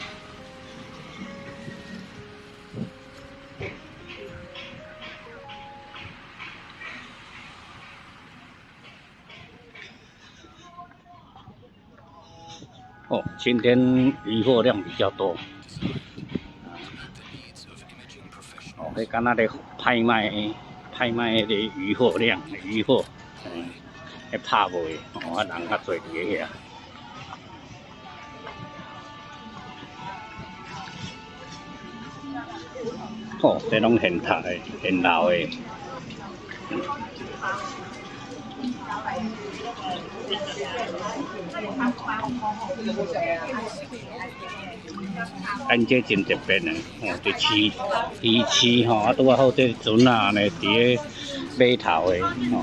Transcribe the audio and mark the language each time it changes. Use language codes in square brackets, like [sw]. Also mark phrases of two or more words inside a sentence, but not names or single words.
[nan] 哦，今天鱼货量比较多。哦，迄敢若咧拍卖迄个鱼货量，鱼货，迄拍卖，哦，啊人较侪伫遐。哦，这拢现杀的，现捞的。咱这真特别的，哦，这鱼市吼，啊，拄啊好这船啊，安尼伫咧码头的，哦。